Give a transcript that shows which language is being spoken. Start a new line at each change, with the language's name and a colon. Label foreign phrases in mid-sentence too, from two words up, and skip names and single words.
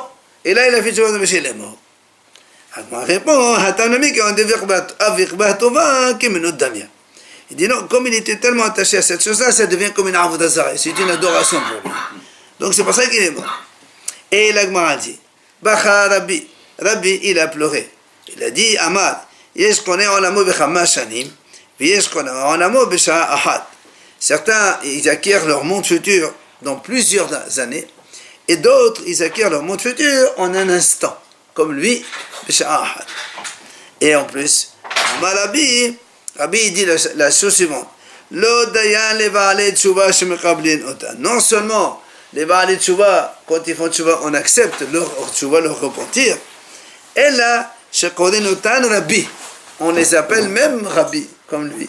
French: Et là, il a fait tchouva d'un péché, il est mort. Agma répond, il dit non, comme il était tellement attaché à cette chose-là, ça devient comme une
Hebrew: עבודה זרה,
French: c'est une adoration pour lui. Donc c'est pour ça qu'il est mort. Et l'Agma dit,
Hebrew: בכה רבי,
French: il a pleuré. Il a dit,
Hebrew: עמד, יש קונה עולמו בכמה שנים, יש קונה עולמו בשעה אחד.
French: Certains, ils acquièrent leur monde futur dans plusieurs années, Et d'autres, ils acquièrent leur monde futur en un instant, comme lui, et en plus, Rabbi dit la chose suivante. Non seulement les
Hebrew: בעלי תשובה,
French: quand ils font Tshuva, on accepte leur Tshuva, leur repentir, et là, Rabbi, on les appelle même Rabbi, comme lui.